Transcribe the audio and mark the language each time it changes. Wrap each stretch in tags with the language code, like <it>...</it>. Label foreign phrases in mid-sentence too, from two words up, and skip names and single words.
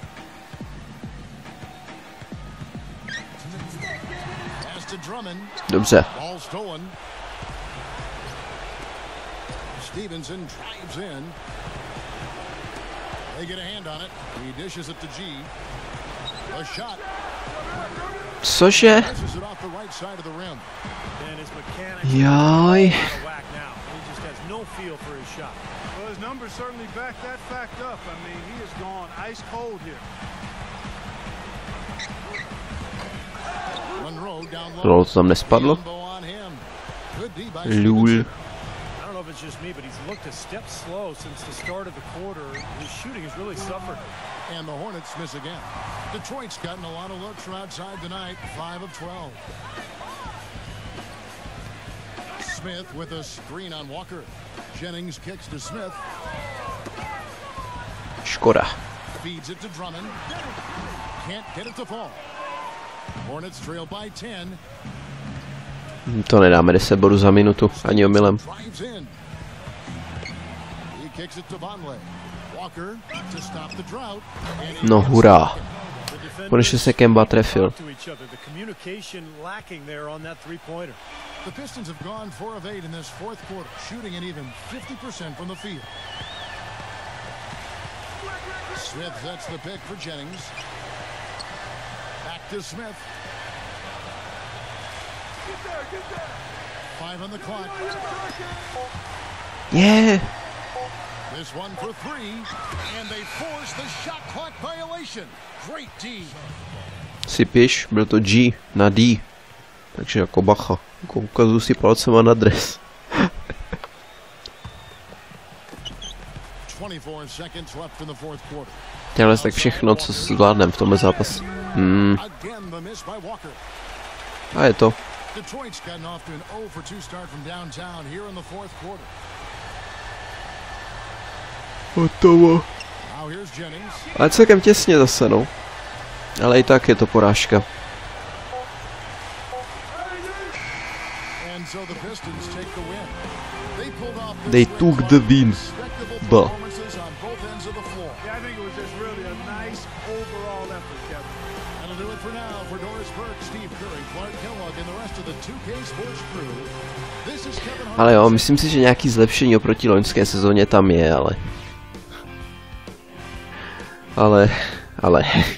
<en>Pass to Drummond.</en> <cs>Dobře.</cs> <en>Ball stolen. Stevenson drives in. They get a hand on it. He dishes it to G. A shot.</en> <cs>Cože? Jaj. Lol, to tam nespadlo? Lul.</cs> <en>It's just me, but he's looked a step slow since the start of the quarter. His shooting has really suffered. And the Hornets miss again. Detroit's gotten a lot of looks from outside tonight, 5 of 12. Smith with a screen on Walker. Jennings kicks to Smith.</en> <cs>Škoda.</cs> <en>Feeds it to Drummond. Can't get it to fall. Hornets trail by 10.</en> <cs>To nedáme 10 bodů za minutu, ani omylem. No hurá. Konečně se Kemba trefil.</cs> <en>The Pistons have gone 4 of 8 in this fourth quarter, shooting an even 50% from the field. Smith sets the pick for Jennings. Back to Smith. 5 on the clock. Yeah. This one for 3, and they force the shot clock violation. Great D.</en> <cs>Si píš, byl to G na D. Takže jako bacha. Jako ukazuju si palcema na dres.</cs> <en>24 seconds left in the fourth quarter.</en> <cs>Těhle tak všechno, co zvládnem v tomhle zápase. A je to.</cs> <en>Detroit's gotten off to an 0 for 2 start from downtown here in the fourth quarter.</en> <cs>Hotovo.</cs> <en>Now here's Jennings.</en> <cs>Ale celkem těsně zase, no. Ale i tak je to porážka.</cs> <en>And so the Pistons take the win. They took the win.</en> <cs>But ale jo, myslím si, že nějaký zlepšení oproti loňské sezóně tam je, ale...</cs>